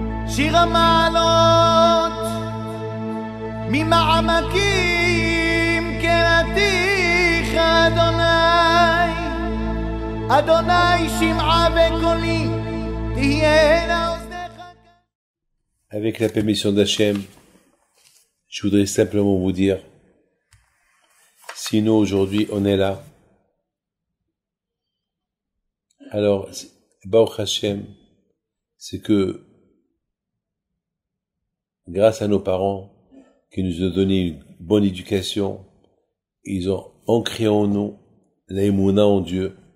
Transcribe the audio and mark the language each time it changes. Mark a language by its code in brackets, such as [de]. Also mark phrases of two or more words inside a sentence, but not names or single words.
[he] שיר המעלות ממעמקים קראתיך אדוני, אדוני שמעה בקולי תהיינה אוזניך. [fr] Avec la permission d'Hachem, je voudrais simplement vous dire, si nous aujourd'hui on est là, alors [he] ברוך השם, [fr] c'est que grâce à nos parents qui nous ont donné une bonne éducation, ils ont ancré en nous la émouna en Dieu.